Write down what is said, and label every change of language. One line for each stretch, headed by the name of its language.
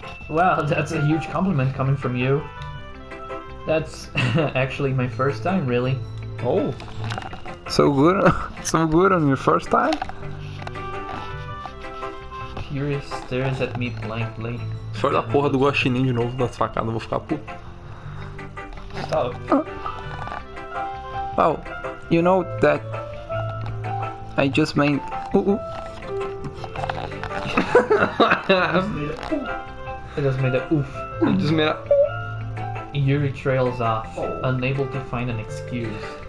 English: Wow, that's a huge compliment coming from you. That's actually my first time, really. Oh, so good on your first time? Yuri stares at me blankly.
Portuguese: Se olhar a porra do guaxinim de novo das facadas, eu vou ficar puto.
English: Stop. Oh, you know that I just made... It just made a oof. Eu just made a... Yuri trails off, unable to find an excuse.